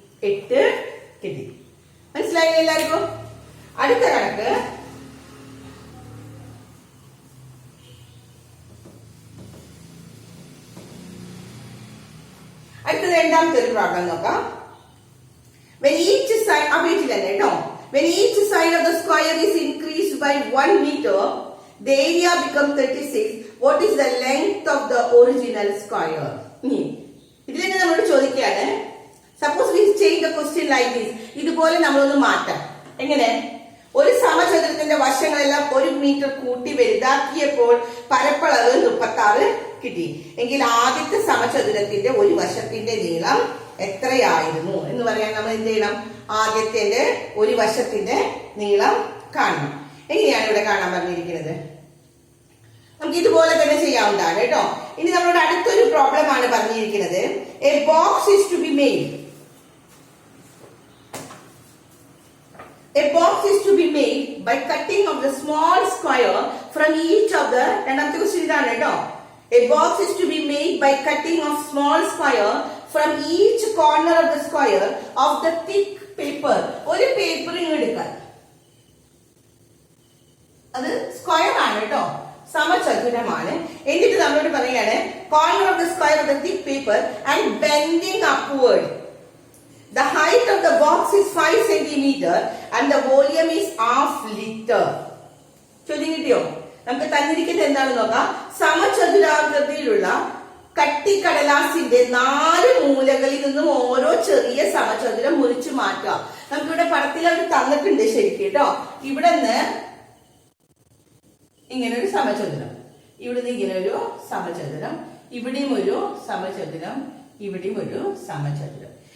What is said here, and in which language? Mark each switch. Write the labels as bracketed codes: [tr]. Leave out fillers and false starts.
[ml] 8 കിട്ടി. മനസ്സിലായില്ലേ എല്ലാവർക്കും? അടുത്ത കണക്ക് അടുത്തത് രണ്ടാമത്തെ ഒരു പ്രോബ്ലം നോക്കാം. [en] When each side when each side of the square is increased by 1 meter, the area becomes 36. What is the length of the original square? [ml] ഇതിൽ നമ്മളോട് ചോദിക്കുകയാണ്. [en] Suppose we change the question like this. [ml] ഇതുപോലെ നമ്മളൊന്ന് മാറ്റാം. എങ്ങനെ? ഒരു സമചതുരത്തിന്റെ വശങ്ങളെല്ലാം 1 metre കൂട്ടി വലുതാക്കിയപ്പോൾ പരപ്പളവ് 36 കിട്ടി. എങ്കിൽ ആദ്യത്തെ സമചതുരത്തിന്റെ ഒരു വശത്തിന്റെ നീളം എത്രയായിരുന്നു എന്ന് പറയാൻ നമ്മൾ എന്ത് ചെയ്യണം? ആദ്യത്തെ ഒരു വശത്തിന്റെ നീളം കാണണം. എങ്ങനെയാണ് ഇവിടെ കാണാൻ പറഞ്ഞിരിക്കുന്നത്? നമുക്ക് ഇതുപോലെ തന്നെ ചെയ്യാവുന്നതാണ് കേട്ടോ. ഇനി നമ്മളോട് അടുത്തൊരു പ്രോബ്ലം ആണ് പറഞ്ഞിരിക്കുന്നത്. [en] A box is to be made. A box is to be made by cutting of the small square from each of the [ml] രണ്ടാമത്തെ ക്വസ്റ്റ്യൻ ഇതാണ് കേട്ടോ. [en] A box is to be made by cutting of small square from each corner of the square of the thick paper. [ml] ഒരു paper ഇങ്ങ് എടുക്കാൻ, അത് square ആണ് കേട്ടോ, സമചതുരമാണ്. എന്നിട്ട് നമ്മളോട് പറയാണ് [en] corner of the square of the thick paper and bending upward. The height of the box is 5 centimeter and the volume is half liter. [ml] ചോദ്യം കിട്ടിയോ? നമുക്ക് തന്നിരിക്കുന്നത് എന്താണെന്ന് നോക്കാം. സമചതുരാകൃതിയിലുള്ള കട്ടിക്കടലാസിന്റെ 4 മൂലകളിൽ നിന്നും ഓരോ ചെറിയ സമചതുരം മുറിച്ചു മാറ്റുക. നമുക്കിവിടെ പടത്തിൽ അവർ തന്നിട്ടുണ്ട് ശരിക്കും കേട്ടോ. ഇവിടെ നിന്ന് ഇങ്ങനെ ഒരു സമചതുരം, ഇവിടുന്ന് ഇങ്ങനെ ഒരു സമചതുരം, ഇവിടെയും ഒരു സമചതുരം, ഇവിടെയും ഒരു സമചതുരം.